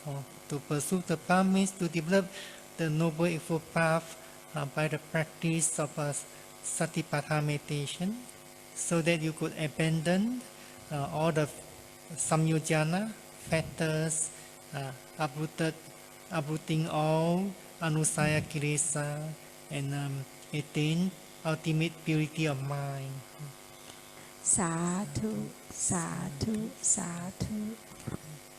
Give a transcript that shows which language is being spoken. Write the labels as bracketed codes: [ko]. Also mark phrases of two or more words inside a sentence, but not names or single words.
[en] To pursue the path means to develop the Noble Eightfold Path by the practice of Satipatthana meditation, so that you could abandon all the samyojana factors, uprooting all [pi] anusaya kilesa, [en] and attain ultimate purity of mind. [pi] Sadhu, sadhu, sadhu.